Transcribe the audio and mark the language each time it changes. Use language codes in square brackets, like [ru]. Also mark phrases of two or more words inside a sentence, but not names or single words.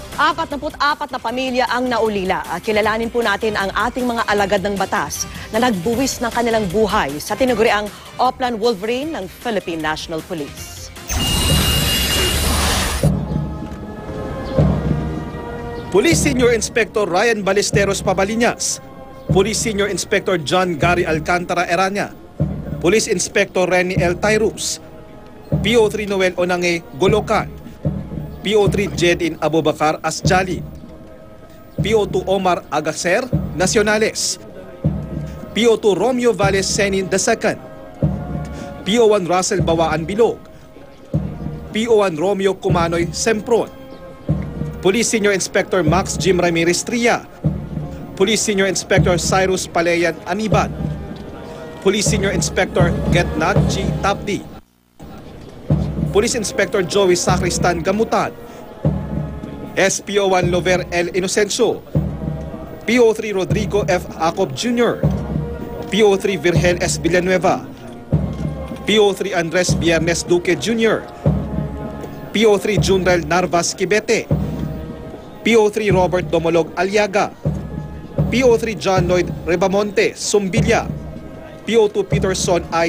[tl] 44 na pamilya ang naulila. Kilalanin po natin ang ating mga alagad ng batas na nagbuwis ng kanilang buhay sa tinaguriang Oplan Wolverine ng Philippine National Police. Police Senior Inspector Ryan Ballesteros Pabaliñas, Police Senior Inspector John Gary Alcantara Erania, Police Inspector Renny L. Tyrus, PO3 Noel Onange Golokan, PO3 Jedin Abubakar Asjali, PO2 Omar Agacer Nacionales, PO2 Romeo Valles Senin II, PO1 Russell Bawaan Bilog, PO1 Romeo Kumanoy Sempron, Police Senior Inspector Max Jim Ramirez Tria, Police Senior Inspector Cyrus Palayan Aniban, Police Senior Inspector Getnat G. Tapdi, Police Inspector Joey Sacristan Gamutan, SPO1 Lover L. Inocencio, PO3 Rodrigo F. Acob Jr., PO3 Virgel S. Villanueva, PO3 Andres Biernes Duque Jr., PO3 Junrel Narvas Kibete, PO3 Robert Domolog Aliaga, PO3 John Lloyd Rebamonte Sumbilya, PO2 Peterson I.